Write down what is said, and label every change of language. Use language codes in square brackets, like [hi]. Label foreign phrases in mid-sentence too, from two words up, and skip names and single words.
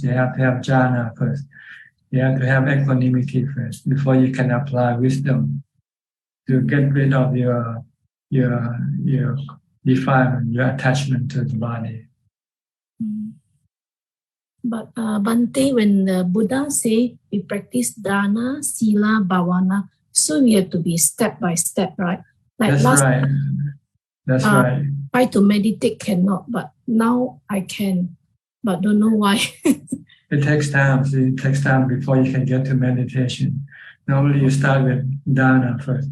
[en] You have to have jhana first. You have to have equanimity first before you can apply wisdom to get rid of your defilement, your attachment to the body. [pi] But Bhante, when the Buddha say we practice dana, sila, bhavana, [en] so we have to be step by step, right? Like That's last right. That's right. try to meditate cannot, but now I can, but don't know why. It takes time. So it takes time before you can get to meditation. Normally you start with dana first.